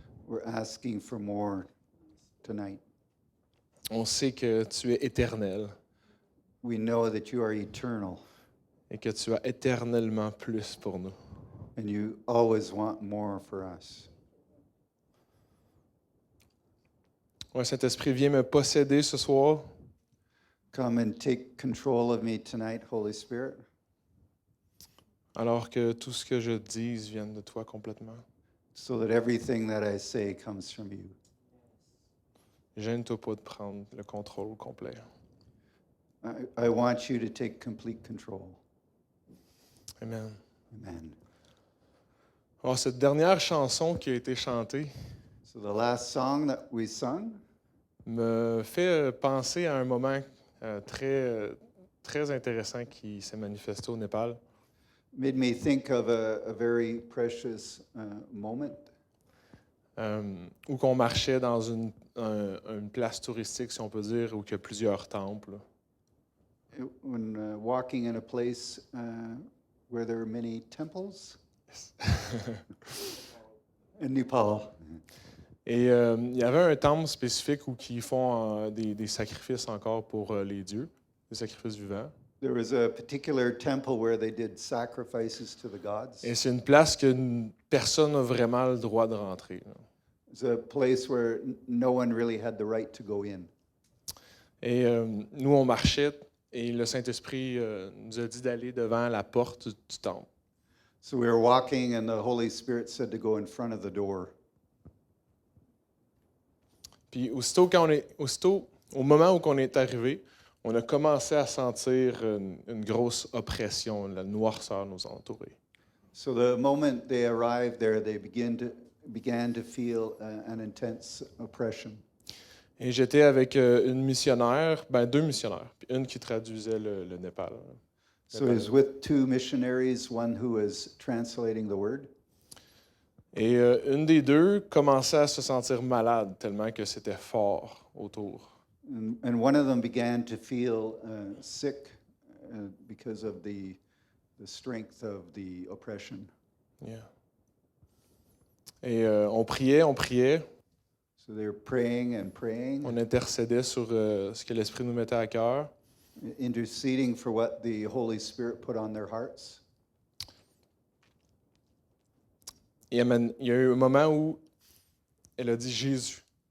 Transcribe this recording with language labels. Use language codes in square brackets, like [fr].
[en] We're asking for more tonight. [fr] On sait que tu es éternel [en] We know that you are eternal [fr] et que tu as éternellement plus pour nous. [en] and you always want more for us. [fr] Ouais, Saint-Esprit, viens me posséder ce soir. [en] Come and take control of me tonight, Holy Spirit, [fr] Alors que tout ce que je dise vienne de toi complètement. [en] so that everything that I say comes from you. [fr] Gêne-toi pas de prendre le contrôle complet. [en] I want you to take complete control. Amen. Amen. [fr] Alors, cette dernière chanson qui a été chantée [en] So the last song that we sung [fr] me fait penser à un moment très intéressant qui s'est manifesté au Népal. [en] made me think of a very precious moment [fr] Où qu'on marchait dans une place touristique, si on peut dire, où il y a plusieurs temples. [en] when walking in a place where there are many temples in Nepal. [fr] Et il y avait un temple spécifique où ils font des sacrifices encore pour les dieux, des sacrifices vivants. [en] There was a particular temple where they did sacrifices to the gods. [fr] Et c'est une place que personne n'a vraiment le droit de rentrer. Là. [en] It's a place where no one really had the right to go in. [fr] Et nous, on marchait et le Saint-Esprit nous a dit d'aller devant la porte du temple. [en] So we were walking and the Holy Spirit said to go in front of the door. [fr] Puis aussitôt, au moment où on est arrivé, on a commencé à sentir une grosse oppression, la noirceur nous entourait. [en] So the moment they arrived there, they began to feel an intense oppression. [fr] Et j'étais avec une missionnaire, deux missionnaires, puis une qui traduisait le Népal. [en] So he was with two missionaries, one who was translating the word. [fr] Et une des deux commençait à se sentir malade tellement que c'était fort autour. [en] And one of them began to feel sick because of the strength of the oppression. [fr] Yeah. Et on priait, [en] So they were praying and praying, [fr] on intercédait sur ce que l'Esprit nous mettait à cœur. [en] interceding for what the Holy Spirit put on their hearts. [fr] Et il y a eu un moment où elle a dit Jésus.